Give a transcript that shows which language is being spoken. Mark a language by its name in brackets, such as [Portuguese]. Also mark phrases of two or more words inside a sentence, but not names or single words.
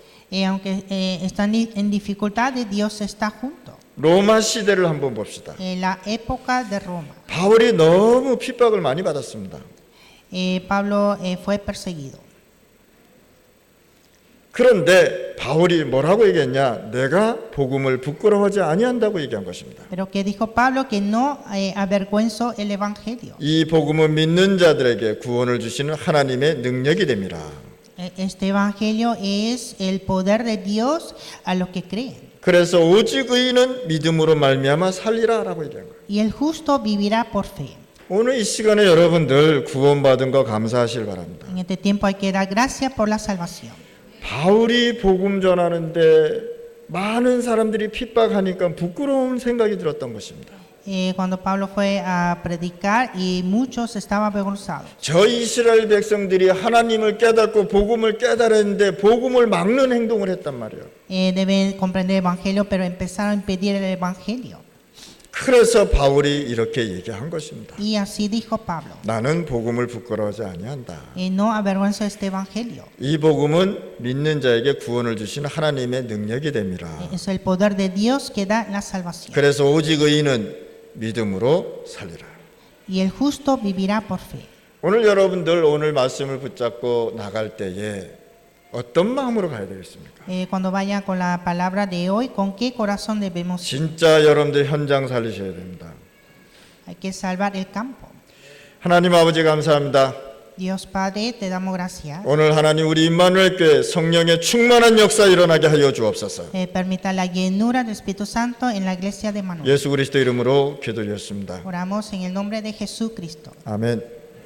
[Spanish] Aunque están en dificultades, Dios está junto. [Korean] 로마 시대를 한번 봅시다. [Spanish] La época de Roma. [Korean] 바울이 너무 핍박을 많이 받았습니다. [Spanish] Pablo fue perseguido. [Korean] 그런데 바울이 뭐라고 얘기했냐? 내가 복음을 부끄러워하지 아니한다고 얘기한 것입니다. [Spanish] Pero que dijo Pablo que no avergüenzo el evangelio. [Korean] 이 복음은 믿는 자들에게 구원을 주시는 하나님의 능력이 됩니다. [Spanish] Este evangelio es el poder de Dios a los que creen. [Korean] 그래서 오직 의인은 믿음으로 말미암아 살리라라고 얘기한 거예요. [Spanish] Y el justo vivirá por fe. [Korean] 오늘 이 시간에 여러분들 구원받은 거 감사하시길 바랍니다. [Spanish] En este tiempo hay que dar gracias por la salvación. [Korean] 바울이 복음 전하는데 많은 사람들이 핍박하니까 부끄러운 생각이 들었던 것입니다. [Spanish] Cuando Pablo fue a predicar y muchos estaban avergonzados. [Korean] 저 이스라엘 백성들이 하나님을 깨닫고 복음을 깨달았는데 복음을 막는 행동을 했단 말이에요. [Spanish] Deben comprender el evangelio, pero empezaron a impedir el evangelio. [Korean] 그래서 바울이 이렇게 얘기한 것입니다. [Spanish] Y así dijo Pablo. [Korean] 나는 복음을 부끄러워하지 아니한다. [Spanish] No avergüenzo este evangelio. [Korean] 이 복음은 믿는 자에게 구원을 주시는 하나님의 능력이 됩니다. [Spanish] Es el poder de Dios que da la salvación. [Korean] 그래서 오직 의인은 믿음으로 살리라. [Spanish] Y el justo vivirá por fe. [Korean] 오늘 여러분들 오늘 말씀을 붙잡고 나갈 때에 어떤 마음으로 가야 되겠습니까? [Spanish] Cuando vayan con la palabra de hoy, ¿con qué corazón debemos ir? [Korean] 진짜 여러분들 현장 살리셔야 됩니다. [Spanish] Hay que salvar el campo. [Korean] 하나님 아버지 감사합니다. [Spanish] Dios Padre, te damos gracias. [Korean] 오늘 하나님 우리 임마누엘 교회 성령의 충만한 역사 일어나게 하여 주옵소서. [Spanish] Permita la llenura del Espíritu Santo en la iglesia de Manuel. [Korean] 예수 그리스도 이름으로 기도드렸습니다. [Spanish] Oramos en el nombre de Jesucristo. [Korean] 아멘.